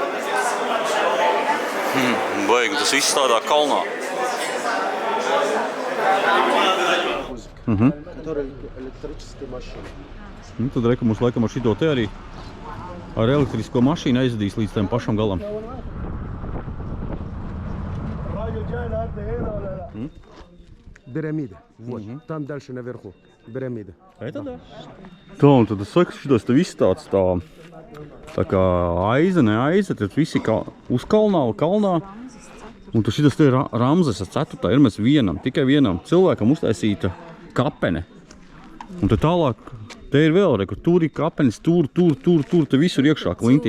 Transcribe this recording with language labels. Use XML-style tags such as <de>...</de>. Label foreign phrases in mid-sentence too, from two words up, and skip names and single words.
<lv>Baigi, tas viss tādā kalnā. Tad reku mums laikam ar šito te arī ar elektrisko mašīnu aizdīs līdz tam pašam galam.</lv> <ru>Пирамида. Вот. Там дальше наверху. Пирамида.</ru> <lv>Tā, un tad es saku, šitos te viss tāds tā kā aiza, ne aiza, tad visi uz kalnā. Un tad šitas te ir Ramzesa 4. ir mēs tikai vienam cilvēkam uztaisīta kapene. Un tad tālāk, te ir vēl, reku, tur ir kapenes, tur, te visur iekšā klintīs.</lv>